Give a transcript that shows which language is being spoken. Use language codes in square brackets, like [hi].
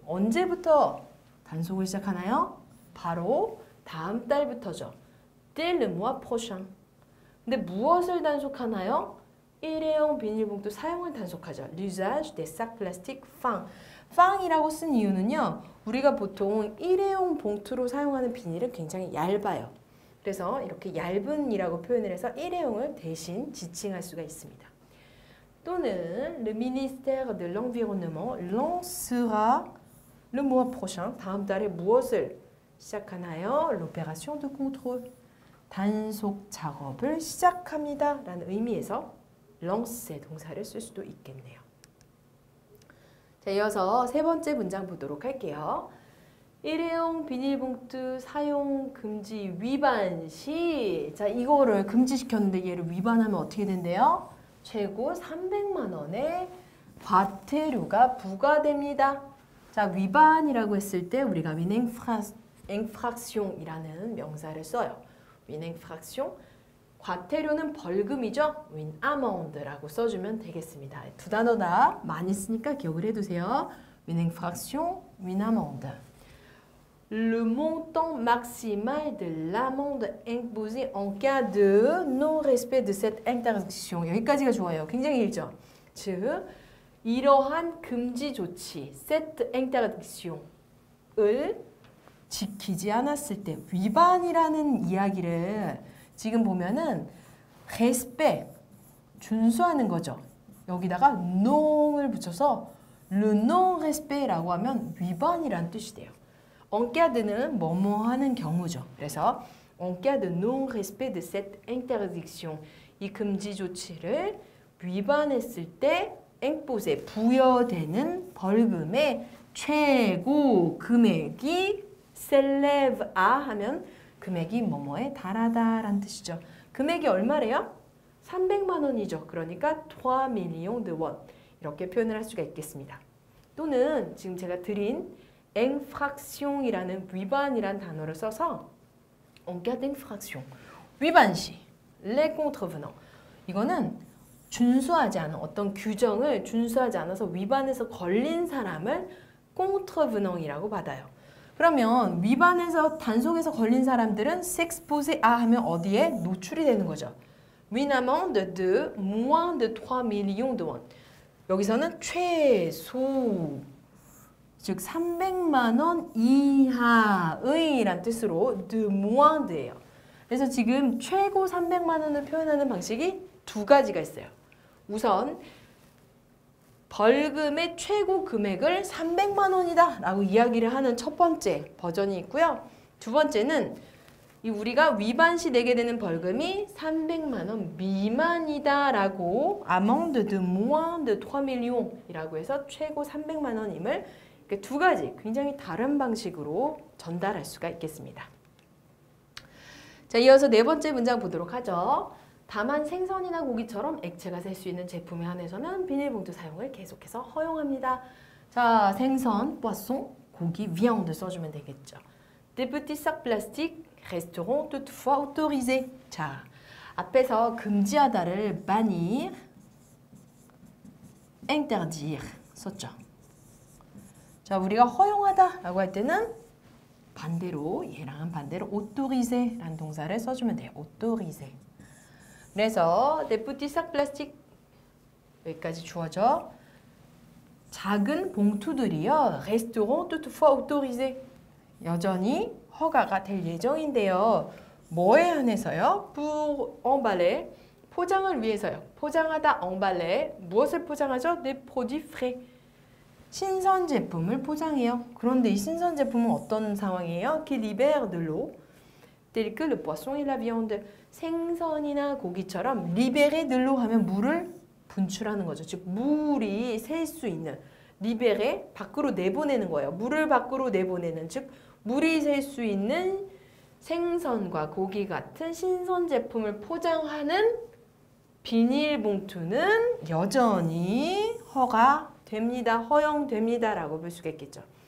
[ko] 언제부터 단속을 시작하나요? 바로 다음 달부터죠. [fr] dès le mois prochain. [ko] 근데 무엇을 단속하나요? 일회용 비닐봉투 사용을 단속하죠. [fr] l'usage des sacs plastiques fins. [ko] fin이라고 쓴 이유는요. 우리가 보통 일회용 봉투로 사용하는 비닐은 굉장히 얇아요. 그래서 이렇게 얇은이라고 표현을 해서 일회용을 대신 지칭할 수가 있습니다. 또는 [fr] le ministère de l'environnement lancera le mois prochain. [ko] 다음 달에 무엇을 시작하나요? [fr] l'opération de contrôle. [ko] 단속 작업을 시작합니다. 라는 의미에서 lancer 동사를 쓸 수도 있겠네요. 자, 이어서 세 번째 문장 보도록 할게요. 일회용 비닐봉투 사용 금지 위반 시, 자, 이거를 금지시켰는데 얘를 위반하면 어떻게 된대요? 최고 300만 원의 과태료가 부과됩니다. 자, 위반이라고 했을 때 우리가 infraction이라는 명사를 써요. infraction, 과태료는 벌금이죠. amende라고 써주면 되겠습니다. 두 단어 다 많이 쓰니까 기억을 해두세요. [fr] infraction, amende. Le montant maximal de l'amende imposée en cas de non-respect de cette interdiction. [ko] 여기까지가 좋아요. 굉장히 길죠. 즉, 이러한 금지 조치, [fr] cette interdiction [ko] 을 지키지 않았을 때 위반이라는 이야기를 지금 보면은 respect, 준수하는 거죠. 여기다가 non을 붙여서 [fr] le non-respect [ko] 라고 하면 위반이란 뜻이 돼요. [fr] en cas de는 뭐뭐 하는 경우죠. 그래서 en cas de non-respect de cette interdiction, [ko] 이 금지 조치를 위반했을 때 imposé, 부여되는 벌금의 최고 금액이 [fr] s'élève à [ko] 하면 금액이 뭐뭐에 달하다라는 뜻이죠. 금액이 얼마래요? 300만 원이죠. [fr] 그러니까 3 millions de won. [ko] 이렇게 표현을 할 수가 있겠습니다. 또는 지금 제가 드린 infraction이라는 위반이란 단어를 써서 [fr] en cas d'infraction, [ko] 위반 시, [fr] les contrevenants. [ko] 이거는 준수하지 않은 어떤 규정을 준수하지 않아서 위반해서 걸린 사람을 contrevenant이라고 받아요. 그러면 위반해서 단속에서 걸린 사람들은 [fr] s'exposer à [ko] 하면 어디에 노출이 되는 거죠. [fr] Une amende de moins de 3 millions de won. [ko] 여기서는 최소, 즉 300만 원 이하의 란 뜻으로 [fr] de moins de [ko] 예요. 그래서 지금 최고 300만 원을 표현하는 방식이 두 가지가 있어요. 우선 벌금의 최고 금액을 300만 원이다 라고 이야기를 하는 첫 번째 버전이 있고요. 두 번째는 우리가 위반 시 내게 되는 벌금이 300만 원 미만이다 라고 [fr] amende de moins de 3 millions [ko] 이라고 해서 최고 300만 원임을 두 가지 굉장히 다른 방식으로 전달할 수가 있겠습니다. 자, 이어서 네 번째 문장 보도록 하죠. 다만 생선이나 고기처럼 액체가 셀 수 있는 제품에 한해서는 비닐봉투 사용을 계속해서 허용합니다. 자, 생선, poisson, 고기, viande 써주면 되겠죠. [fr] Des petits sacs plastiques resteront toutefois autorisés. [ko] 자, 앞에서 금지하다를 bannir, interdire 썼죠. 자, 우리가 허용하다라고 할 때는 반대로, 얘랑은 반대로 autoriser라는 동사를 써주면 돼요. [fr] autoriser. [ko] 그래서 [fr] des petits sacs plastiques [ko] 여기까지 주어져. 작은 봉투들이요. [fr] resteront toutefois autorisés. [ko] 여전히 허가가 될 예정인데요. 뭐에 한해서요? [fr] pour emballer, [ko] 포장을 위해서요. 포장하다 emballer, 무엇을 포장하죠? [fr] des produits frais. [ko] 신선 제품을 포장해요. 그런데 이 신선 제품은 어떤 상황이에요? [fr] qui libère de l'eau, tel que le poisson et la viande. [ko] 생선이나 고기처럼 [fr] libérer de l'eau [ko] 하면 물을 분출하는 거죠. 즉 물이 셀 수 있는, libérer 밖으로 내보내는 거예요. 물을 밖으로 내보내는, 즉 물이 셀 수 있는 생선과 고기 같은 신선 제품을 포장하는 비닐봉투는 여전히 허가됩니다. 허용됩니다. 라고 볼 수가 있겠죠.